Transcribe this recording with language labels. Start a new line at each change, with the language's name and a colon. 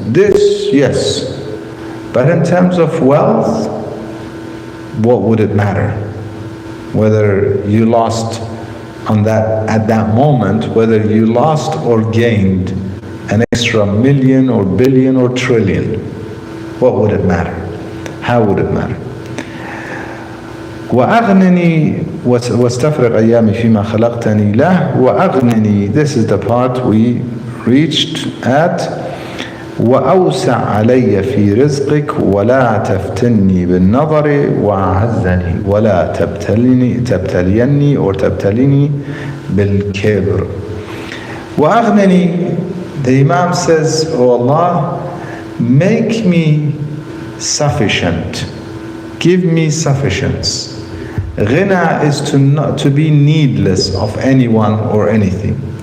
English: This, yes. But in terms of wealth, what would it matter? Whether you lost at that moment, whether you lost or gained an extra million or billion or trillion, what would it matter? How would it matter?
Arabic: وأغنني واستفرغ أيامي فيما خلقتني له وأغنني.
English: This is the part we reached at.
Arabic: وأوسع علي في رزقك ولا تفتني بالنظر وأعزني ولا تبتليني or تبتليني بالكبر.
English: وأغنني, the Imam says, oh Allah, make me sufficient, give me sufficiency. Ghina is to be needless of anyone or anything.